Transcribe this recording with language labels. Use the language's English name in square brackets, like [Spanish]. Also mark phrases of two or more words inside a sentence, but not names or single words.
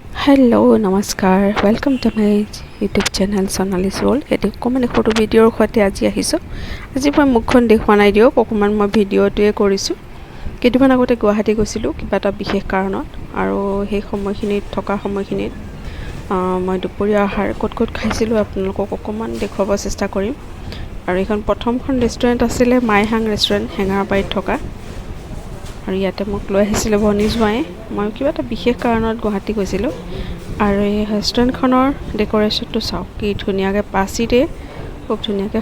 [Assamese] हेलो नमस्कार [English] welcome to my YouTube channel [Assamese] Sonali'z वर्ल्ड एटु कमन फटो भिडिओर खते আজি আহিছো আজি মই মুখখন দেখুৱা নাই দিও অকমান মই ভিডিওটোৱে কৰিছো কেইদিনমান আগতে গুৱাহাটী গৈছিলো কিবা এটা বিশেষ কাৰণত আৰু সেই সময়খিনিত থকা সময়খিনিত মই দুপৰীয়া আহাৰ কত খাইছিলো আপোনালোকক অকমান দেখুৱাব চেষ্টা কৰিম আৰু এখন প্ৰথমখন ৰেষ্টুৰেণ্ট আছিল মাইহাং ৰেষ্টুৰেণ্ট হেঙাৰবাৰীত থকা আৰু ইয়াতে মোক লৈ আহিছিলে ভনী জোৱাই মই কিবা এটা বিশেষ কাৰণত গুৱাহাটী গৈছিলো আৰু এই ৰেষ্টুৰেণ্টখনৰ ডেকোৰেশনটো চাওক কি ধুনিয়াকৈ পাচিৰে খুব ধুনিয়াকৈ